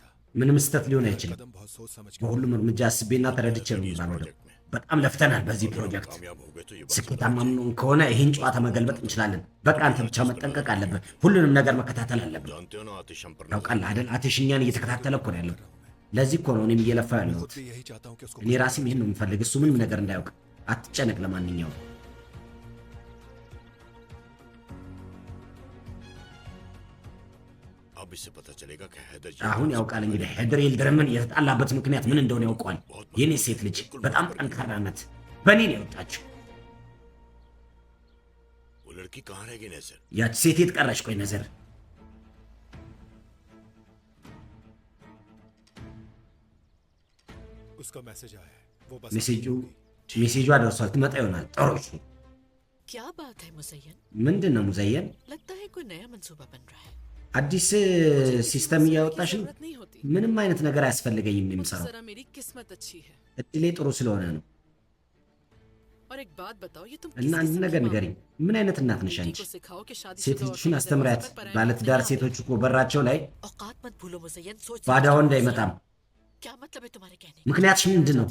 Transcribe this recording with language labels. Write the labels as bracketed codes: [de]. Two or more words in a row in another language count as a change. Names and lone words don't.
[am] ምንም ስህተት ሊሆን አይችልም። [hi] कदम बहुत सोच समझ के [am] በሁሉም እርምጃ አስቤና ተረድቼ ነው የምራመደው። በጣም ለፍተናል በዚህ ፕሮጀክት። ስኬታማ ምን ከሆነ ይህን ጨዋታ መገልበጥ እንችላለን። በቃ አንተ ብቻ መጠንቀቅ አለብህ። ሁሉንም ነገር መከታተል አለብህ። ታውቃለህ አይደል? አትሽ እኛን እየተከታተለ እኮ ነው ያለው። ለዚህ እኮ ነው እኔም እየለፋ ያለሁት። [hi] भी यही चाहता हूँ कि उसको [am] እኔ ራሴም ይህን ነው የምፈልግ። እሱ ምንም ነገር እንዳያውቅ አትጨነቅ። ለማንኛውም [hi] अब इससे पता चलेगा कि हैदर [am] አሁን ያውቃል እንግዲህ ሄደር የልደረምን የተጣላበት ምክንያት ምን እንደሆነ ያውቋል። የኔ ሴት ልጅ በጣም ጠንካራ ናት። በእኔ ነው የወጣችው። [hi] वो लड़की कहाँ रह गई नजर? [am] ያች ሴት የት ቀረች? ቆይ ነዘር [hi] उसका मैसेज आया है वो बस [am] ሜሴጇ ደርሷል። ትመጣ ይሆናል። ጥሩ እሺ። [hi] क्या बात है मुज़य्यन? [am] ምንድን ነው ሙዘየን? [hi] लगता है कोई नया मंसूबा बन रहा है। [am] አዲስ ሲስተም እያወጣሽ ነው? ምንም አይነት ነገር አያስፈልገኝም የምሰራው። እድሌ ጥሩ ስለሆነ ነው። እና አንድ ነገር ንገሪኝ፣ ምን አይነት እናት ነሽ አንቺ? ሴት ልጅሽን አስተምሪያት። ባለትዳር ሴቶች እኮ በራቸው ላይ ባዳ ወንድ አይመጣም። ምክንያትሽ ምንድን ነው?